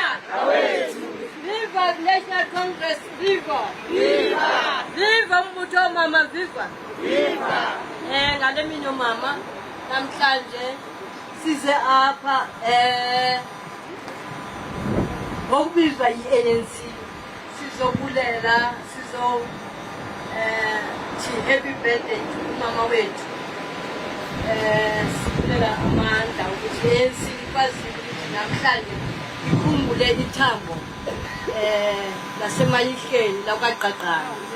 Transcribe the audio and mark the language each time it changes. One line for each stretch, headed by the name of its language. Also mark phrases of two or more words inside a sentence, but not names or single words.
Zulu: Viva National Congress! Viva! Viva! Viva Mbuto Mama! Viva! Viva! Ngale mino mama namhlanje size apha ngokubizwa yi-ANC sizobulela
English: happy birthday to
Zulu: mama wethu sibulela amandla ukuthi ANC ikwazile ukuthi namhlanje ikhumbule ithambo lasemayihleni lakwaqaqana